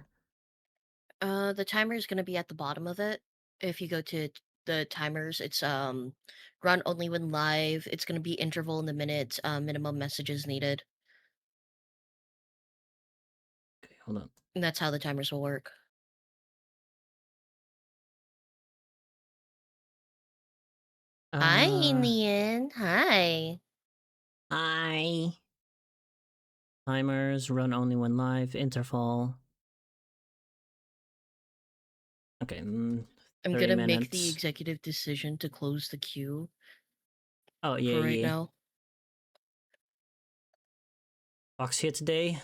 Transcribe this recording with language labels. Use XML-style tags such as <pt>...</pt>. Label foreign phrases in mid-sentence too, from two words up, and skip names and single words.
<en>The timer is gonna be at the bottom of it. If you go to the timers, it's run only when live. It's gonna be interval in the minutes. Minimum messages needed, Okay, hold on. and that's how the timers will work. Hi, Nian. Hi. Hi. Timers run only when live. Interval. Okay. I'm 30 gonna minutes. make the executive decision to close the queue Oh yeah, for right yeah. now. Fox here today.</en>